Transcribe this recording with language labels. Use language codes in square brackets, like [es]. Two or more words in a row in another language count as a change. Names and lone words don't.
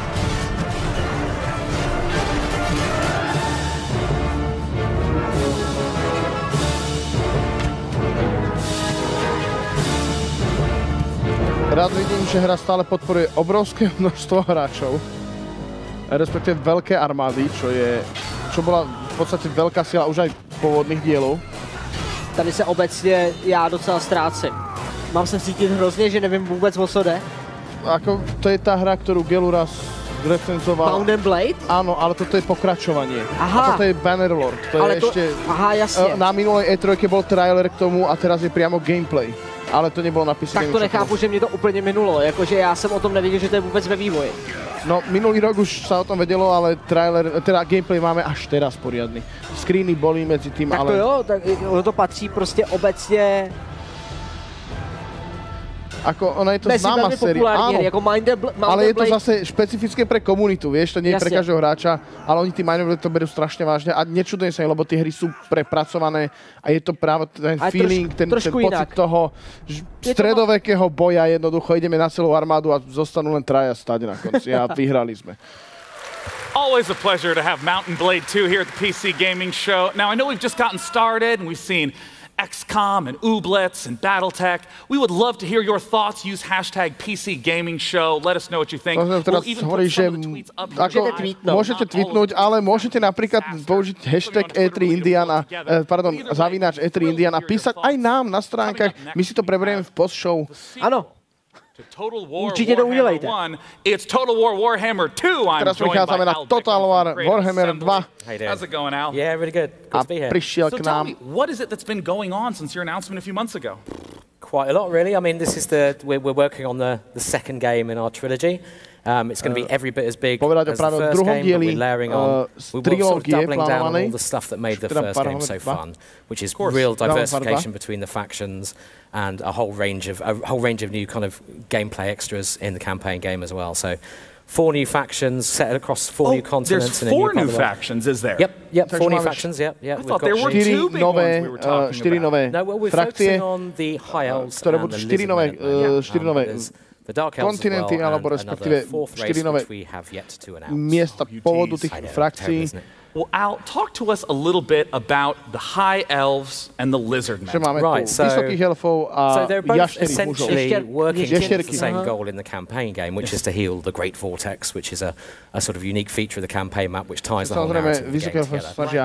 [sk] Rád vidím, že hra stále podporuje obrovské množstvo hráčov, respektíve veľké armády, čo bola v podstate veľká sila už aj pôvodných dielov. [cs] Tady se obecně já docela ztrácím. Mám se cítit hrozně, že nevím vůbec o co jde. [sk] Ako, to je tá hra, ktorú Geluras recenzoval. Mountain Blade? Áno, ale toto je pokračovanie. Aha. A toto je Bannerlord. To ale je to, ešte... [cs] Aha, jasně. [sk] Na minulej E3 bol trailer k tomu a teraz je priamo gameplay. [cs] Ale to nebylo napísané. Tak to nechápu, že mě to úplně minulo, jakože já jsem o tom nevěděl, že to je vůbec ve vývoji. [sk] No, minulý rok už sa o tom vedelo, ale trailer, teda gameplay máme až teraz poriadny. Screeny boli medzi tým, tak ale... [cs] Tak to jo, tak ono to patří prostě obecně... [sk] Ako, ona je to známa séria, áno, jako ale je to zase špecifické pre komunitu, vieš, to nie je pre každého hráča, ale oni tí Mountain to berú strašne vážne a nečudujem sa, lebo tie hry sú prepracované a je to práve ten feeling, ten pocit toho stredovekého boja, jednoducho ideme na celú armádu a zostanú len traja stať na konci a vyhrali sme. [en] Always a pleasure to have Mountain Blade 2 here at the PC Gaming Show. Now, I know we've just gotten started and we've seen XCOM and Ooblets and Battletech. We would love to hear your thoughts. Use hashtag PC Gaming Show. Let us know what you think. [sk] Teraz hovorí, že môžete tweetnúť, ale môžete napríklad použiť hashtag E3 Indian a, pardon, zavináč E3 Indian a písať aj nám na stránkach. My si to preberieme v post-show. Áno. Určite to udělejte. [en] It's Total War Warhammer 2. [sk] Teraz prichádzame na Total War Warhammer 2. [en] How's it going, Al? Yeah, really good. Good to be here. [sk] Prišiel k nám. [en] So tell me, what is it that's been going on since your announcement a few months ago? Quite a lot, really. I mean, this is we're working on the second game in our trilogy. It's going to be every bit as big as the first game, but we're layering on. We're sort of doubling down on all the stuff that made the first game so fun, which is real diversification between the factions and a whole range of new kind of gameplay extras in the campaign game as well. So 4 new factions set across 4 new continents. There's 4 new factions, is there? Yep, 4 new factions, yep. I thought there were 2 big ones we were talking about. No, well, we're focusing on the High Elves and the Lizardmen. The Dark Elves as well, and another 4th race which we have yet to announce. [sk] Miesta pôvodu tých frakcií. [en] Well, Al, talk to us a little bit about the High Elves and the Lizardmen. Right, so they're both essentially working towards the same goal in the campaign game, which is to heal the Great Vortex, which is a sort of unique feature of the campaign map which ties the whole narrative of the game together.